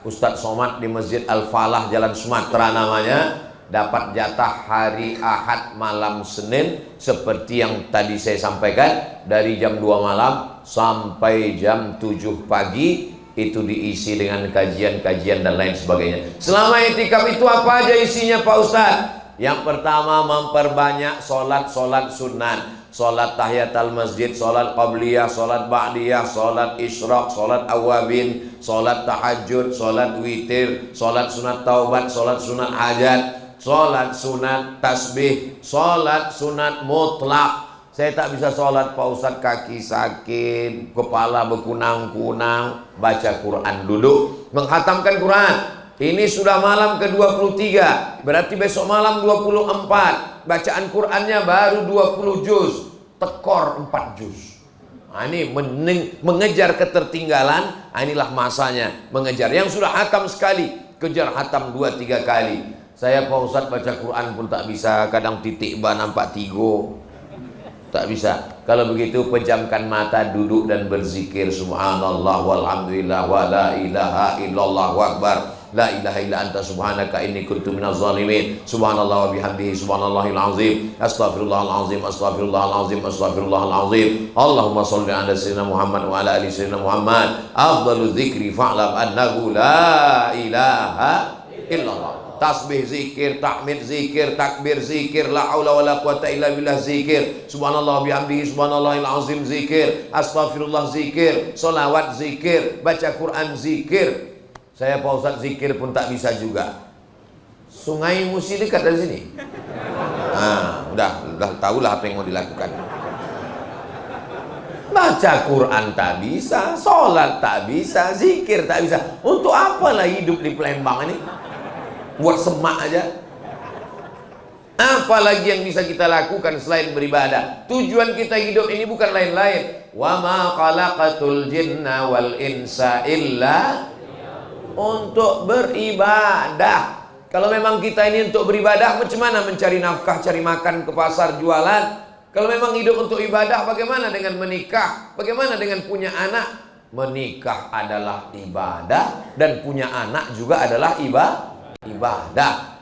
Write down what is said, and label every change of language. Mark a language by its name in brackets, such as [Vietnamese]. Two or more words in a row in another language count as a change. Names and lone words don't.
[Indonesian] Ustadz Somad di Masjid Al-Falah Jalan Sumatera namanya, dapat jatah hari Ahad malam Senin, seperti yang tadi saya sampaikan, dari jam 2 malam sampai jam 7 pagi, itu diisi dengan kajian-kajian dan lain sebagainya. Selama iktikaf itu apa aja isinya Pak Ustadz? Yang pertama, memperbanyak solat-solat sunat. Solat tahiyatul masjid, solat qabliyah, solat ba'diyah, solat isyraq, solat awabin, solat tahajud, solat witir, solat sunat taubat, solat sunat hajat, solat sunat tasbih, solat sunat mutlak. Saya tak bisa solat Pak Ustadz, kaki sakit, kepala berkunang-kunang, baca Quran, duduk menghatamkan Quran. Ini sudah malam ke-23, berarti besok malam 24. Bacaan Qur'annya baru 20 juz, tekor 4 juz. Nah, ini mengejar ketertinggalan. Nah, inilah masanya mengejar. Yang sudah hatam sekali, kejar hatam 2-3 kali. Saya Pak Ustadz baca Quran pun tak bisa, kadang titik ba nampak tigo. Tak bisa. Kalau begitu pejamkan mata, duduk dan berzikir [Arabic] سبحان الله والحمد لله ولا إله إلا الله وأكبر. لا إله إلا أنت سبحانك إني كنت من الظالمين. سبحان الله وبحمده سبحان الله العظيم. أستغفر الله العظيم، أستغفر الله العظيم، أستغفر الله العظيم. اللهم صل على سيدنا محمد وعلى آل سيدنا محمد. أفضل الذكر فاعلم أنه لا إله إلا الله. [Indonesian] Tasbih zikir, tahmid zikir, takbir zikir, [Arabic] لا حول ولا قوة إلا بالله [Indonesian] zikir, [Arabic] سبحان الله بحمده سبحان الله العظيم [Indonesian] zikir, astaghfirullah zikir, salawat zikir, baca Quran zikir. Saya Pak Ustadz zikir pun tak bisa juga. Sungai Musi dekat dari sini. Nah, udah tahulah apa yang mau dilakukan. Baca Quran tak bisa, sholat tak bisa, zikir tak bisa. Untuk apalah hidup di Palembang ini? Buat semak aja. Apalagi yang bisa kita lakukan selain beribadah? Tujuan kita hidup ini bukan lain-lain. [Arabic] وما خلقت الجن والإنس إلا, [Indonesian] untuk beribadah. Kalau memang kita ini untuk beribadah, macam mana mencari nafkah, cari makan ke pasar, jualan? Kalau memang hidup untuk ibadah, bagaimana dengan menikah? Bagaimana dengan punya anak? Menikah adalah ibadah dan punya anak juga adalah ibadah.